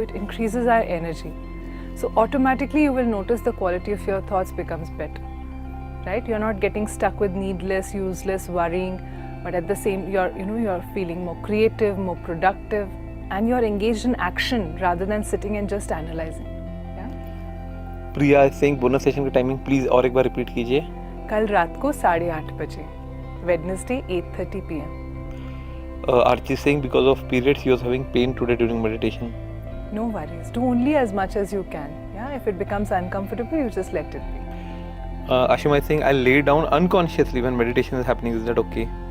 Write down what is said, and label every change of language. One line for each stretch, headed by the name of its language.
English: It increases our energy. So automatically you will notice the quality of your thoughts becomes better, right? You're not getting stuck with needless, useless worrying, but at the same, you're feeling more creative, more productive, and you're engaged in action rather than sitting and just analyzing. Yeah? Priya is saying, bonus session
Hindi: की timing please और एक बार repeat कीजिए. कल रात को 8:30 बजे, Wednesday 8:30 p.m.
English: Archie is saying, because of periods he was having pain today during meditation. No worries. Do only as much as you can. Yeah, if it becomes uncomfortable, you just let it be. Ashima is saying, I lay down unconsciously when meditation is happening. Is that okay?